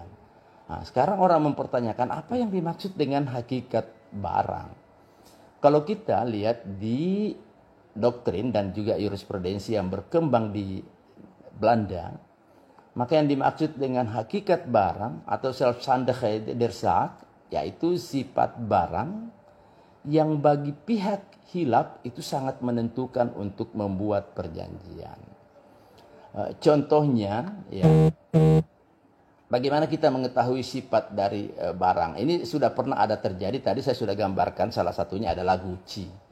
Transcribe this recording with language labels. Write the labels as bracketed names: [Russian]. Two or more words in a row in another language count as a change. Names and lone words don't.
[Indonesian] Nah, sekarang orang mempertanyakan apa yang dimaksud dengan hakikat barang. Kalau kita lihat di doktrin dan juga jurisprudensi yang berkembang di Belanda, maka yang dimaksud dengan hakikat barang atau [Dutch] zelfstandige der Zaak, [Indonesian] yaitu sifat barang yang bagi pihak hilaf itu sangat menentukan untuk membuat perjanjian. Contohnya, ya, bagaimana kita mengetahui sifat dari barang? Ini sudah pernah ada terjadi, tadi saya sudah gambarkan, salah satunya adalah Gucci.